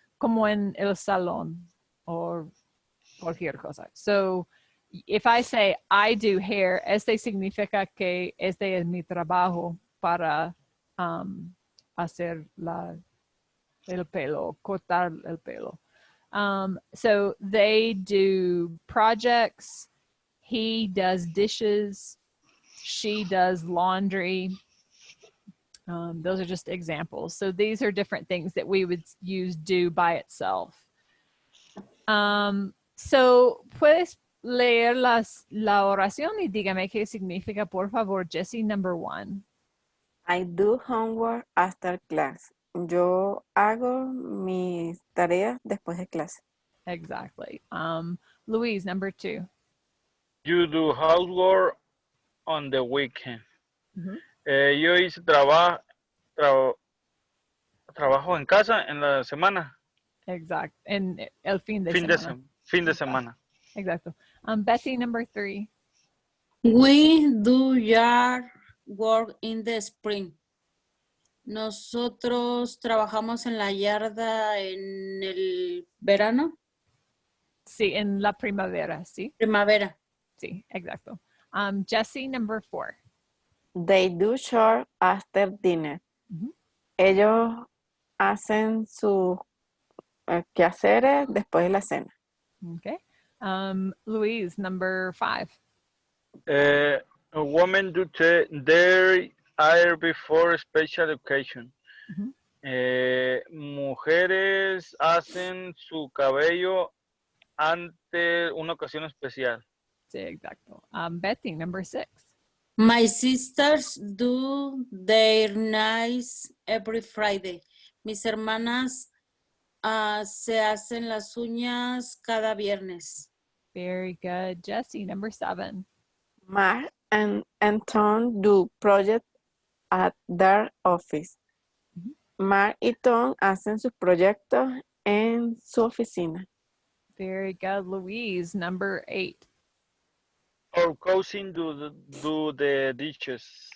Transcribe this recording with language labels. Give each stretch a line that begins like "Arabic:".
Spanish: Como en el salón o cualquier cosa.
English: So, if I say I do hair,
Spanish: este significa que este es mi trabajo para hacer el pelo, cortar el pelo.
English: So they do projects, he does dishes, she does laundry. Those are just examples. So these are different things that we would use do by itself.
Spanish: So puedes leer la oración y dígame qué significa, por favor, Jessie,
English: number 1. I do homework after class.
Spanish: Yo hago mis tareas después de clase.
English: Exactly. Louise, number 2. You do housework on the weekend. Mm-hmm.
Spanish: Yo hice trabajo en casa en la semana. Exact. En el fin de Fin semana. fin de semana.
English: Exacto. Betty, number 3. We do yard work in the spring.
Spanish: Nosotros trabajamos en la yarda en el verano. Sí, en la primavera, sí. Primavera. Sí, exacto. Jessie,
English: number 4. They do chores after dinner. Mm-hmm.
Spanish: Ellos hacen sus quehaceres después de la cena.
English: Okay. Louise, number 5. A woman do their hair before special occasion. Mm-hmm.
Spanish: Mujeres hacen su cabello ante una ocasión especial. Sí, exacto. Betty,
English: number 6. My sisters do their nails every Friday.
Spanish: Mis hermanas se hacen las uñas cada viernes.
English: Very good. Jessie, number 7. Mark and Tom do project at their office.
Spanish: Mark y Tom hacen sus proyectos en su oficina.
English: Very good. Louise, number 8. Our cousin do the dishes.